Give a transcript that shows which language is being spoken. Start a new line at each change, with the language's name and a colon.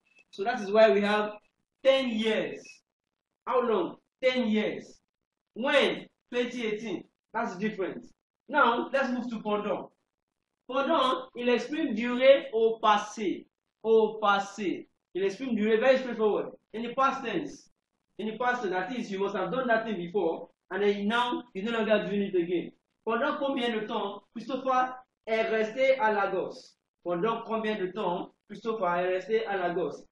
English: So that is why we have 10 years. How long? 10 years. When? 2018. That's different. Now, let's move to pendant.
French: Pendant, il exprime durée au passé. Au passé. Il exprime durée,
English: very straightforward. In the past tense. In the past tense, that is, you must have done that thing before, and then now, you're no longer doing it again.
French: Pendant combien de temps Christopher est resté à Lagos? Pendant combien de temps Christopher est resté à Lagos?